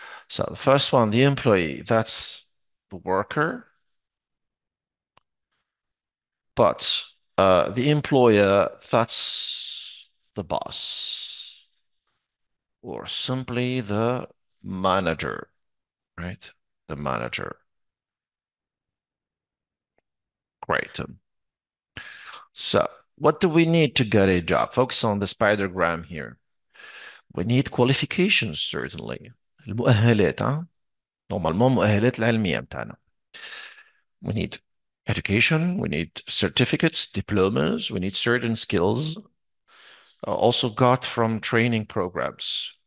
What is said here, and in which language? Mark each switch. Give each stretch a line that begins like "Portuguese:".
English: So the first one, the employee, that's the worker, but the employer, that's the boss, or simply the manager, right? The manager. Great. So what do we need to get a job? Focus on the spidergram here. We need qualifications certainly.
Arabic: المؤهلات ها نورمالمون المؤهلات العلمية بتاعنا.
English: We need education, we need certificates, diplomas, we need certain skills also got from training programs.